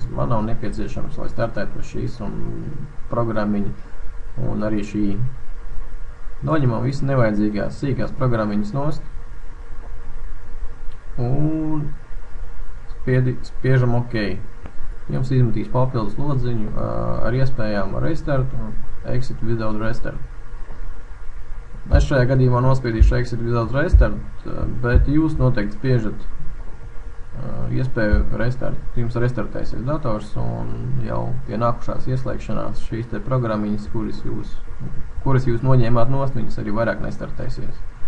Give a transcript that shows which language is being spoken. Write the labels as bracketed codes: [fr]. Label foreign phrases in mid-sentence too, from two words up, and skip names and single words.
[lv] Man nav nepieciešams, lai startētu uz šīs un programmiņu, un arī šī. Noņemam visu nevajadzīgās sīkās programmiņas nost un spiežam OK. Jums izmetīs papildus lodziņu ar iespējām restart un [en] exit without restart. [lv] Es šajā gadījumā nospiedīšu [en] exit without restart, [lv] bet jūs noteikti spiežat iespēju restart. Jums restartēsies dators un jau pie nākušās ieslēgšanās šīs te programmiņas, kuras jūs noņēmāt nost, viņas arī vairāk nestartēsies.